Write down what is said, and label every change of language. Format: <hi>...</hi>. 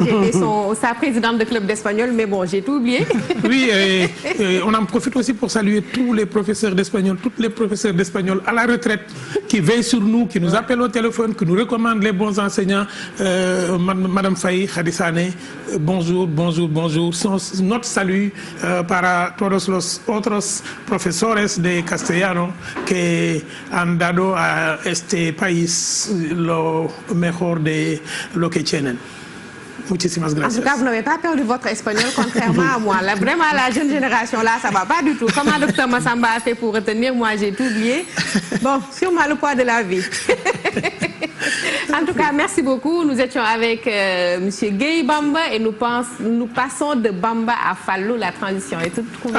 <fr>J'étais sa présidente de club d'espagnol, mais bon, j'ai tout oublié. Oui, et on en profite aussi pour saluer tous les professeurs d'espagnol, toutes les professeurs d'espagnol à la retraite qui veillent sur nous, qui nous appellent au téléphone, qui nous recommandent les bons enseignants. Madame Faye, Khadisane, bonjour. Notre salut</fr> <es>para todos los otros profesores de castellano que han dado a este país lo mejor de lo que tienen. Muchísimas gracias.</es> <fr>En tout cas, vous n'avez pas perdu votre espagnol, contrairement à moi. Là, vraiment, la jeune génération, là, ça ne va pas du tout. Comment Dr Massamba a fait pour retenir? Moi, j'ai tout oublié. Bon, sûrement le poids de la vie. En tout cas, merci beaucoup. Nous étions avec M. Gueye Bamba et nous passons de Bamba à Fallou. La transition est toute trouvée.</fr>